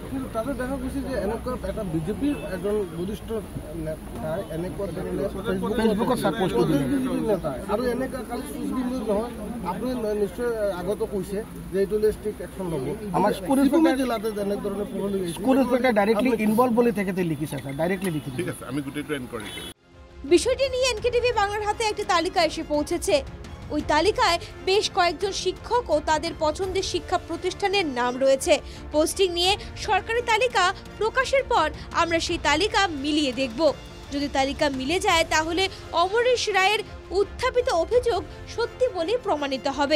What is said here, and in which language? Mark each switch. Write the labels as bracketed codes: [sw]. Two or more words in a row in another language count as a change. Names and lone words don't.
[as] কিন্তু তাতে দেখা গৈছে যে এনেকুৱা এটা বিজেপিৰ এজন বৰিষ্ঠ নেতাই এনেকুৱা ধৰণে ফেচবুকত ছাৰ পোষ্ট কৰিছে আৰু এনেকুৱা কালি চুচবি নিউজ নহয়, আপুনি নিশ্চয় আগতো কৈছে যে এইটো [en] strict action [as] ল'ব। আমাৰ স্কুল জিলাতে এনেধৰণে [en] school inspector directly involve [as] বুলি তেখেতে লিখিছে। স্যার, ডাইরেক্টলি লিখিছে। ঠিক আছে, আমি গোটেইটো এনকোয়ারি করি। [bn] বিষয়টি নিয়ে এনকেটিভি বাংলার হাতে একটি তালিকা এসে পৌঁছেছে। ওই তালিকায় বেশ কয়েকজন শিক্ষক ও তাদের পছন্দের শিক্ষা প্রতিষ্ঠানের নাম রয়েছে। পোস্টিং নিয়ে সরকারি তালিকা প্রকাশের পর আমরা সেই তালিকা মিলিয়ে দেখব। যদি তালিকা মিলে যায় তাহলে অমরেশ রায়ের উত্থাপিত অভিযোগ সত্যি বলে প্রমাণিত হবে।